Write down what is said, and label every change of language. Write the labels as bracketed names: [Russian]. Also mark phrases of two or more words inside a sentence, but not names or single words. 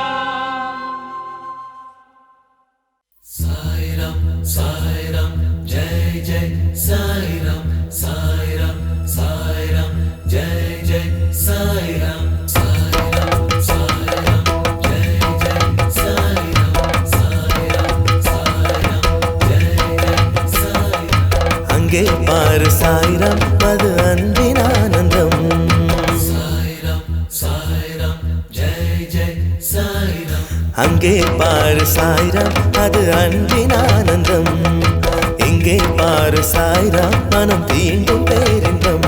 [Telugu] సాయిరాం సాయిరాం జై జై సాయిరాం సాయిరాం సాయిరాం జై జై సాయిరాం సాయిరాం సాయిరాం జై జై సాయిరాం సాయిరాం సాయిరాం జై జై సాయిరాం. [Tamil] அங்கே பாரு சாயிரம் அது அன்பின் ஆனந்தம். சாயிரம் சாயிரம் ஜெய் ஜெய் சாயிரம். அங்கே பாரு சாயிரம் அது அன்பின் ஆனந்தம். இங்கே பாரு சாயிரம் மனம் தீண்டும் பேரின்பம்.